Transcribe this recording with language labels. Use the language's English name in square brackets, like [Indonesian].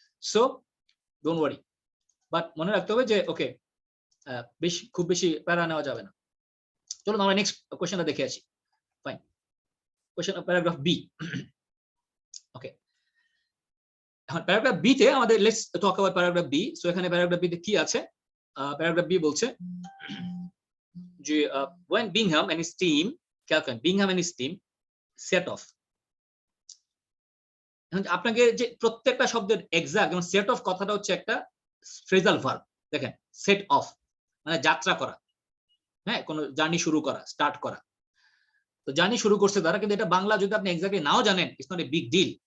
[English] so don't worry, [Bangla] but মনে রাখতে হবে যে ওকে, খুব বেশি প্যারা নেওয়া যাবে না। চলুন আমরা নেক্সট কোশ্চেনটা দেখে আসি। Fine, question paragraph B. ওকে, এখন প্যারাগ্রাফ বি তে আমাদের [English] Let's talk about paragraph B. [Bangla] So এখানে প্যারাগ্রাফ বি তে কি আছে? প্যারাগ্রাফ বি বলছে যে [English] when Bingham and his team, Bingham and his team set off। [Bangla] এখন আপনাকে যে প্রত্যেকটা শব্দের এক্সাক্ট, যেমন সেট অফ কথাটা হচ্ছে একটা ফ্রেজাল ভার্ব। দেখেন, সেট অফ মানে যাত্রা করা, হ্যাঁ, কোন জার্নি শুরু করা, স্টার্ট করা। তো জার্নি শুরু করছে তারা, কিন্তু এটা বাংলা যদি আপনি এক্স্যাক্টলি নাও জানেন, [English] It's not a big deal.